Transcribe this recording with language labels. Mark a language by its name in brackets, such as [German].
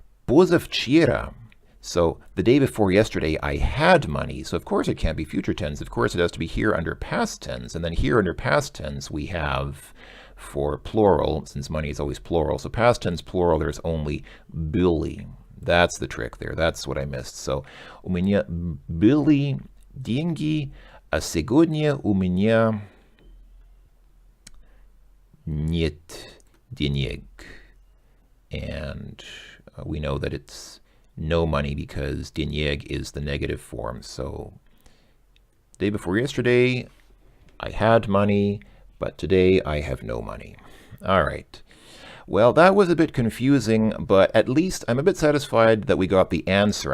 [Russian] Позавчера. [English] So the day before yesterday, I had money. So of course it can't be future tense. Of course it has to be here under past tense. And then here under past tense, we have for plural, since money is always plural. So past tense plural, there's only были. That's the trick there. That's what I missed. [Russian] So у меня были деньги, а сегодня у меня нет денег. [English] And we know that it's no money because денег is the negative form. So day before yesterday, I had money, but today I have no money. All right. Well, that was a bit confusing, but at least I'm a bit satisfied that we got the answer.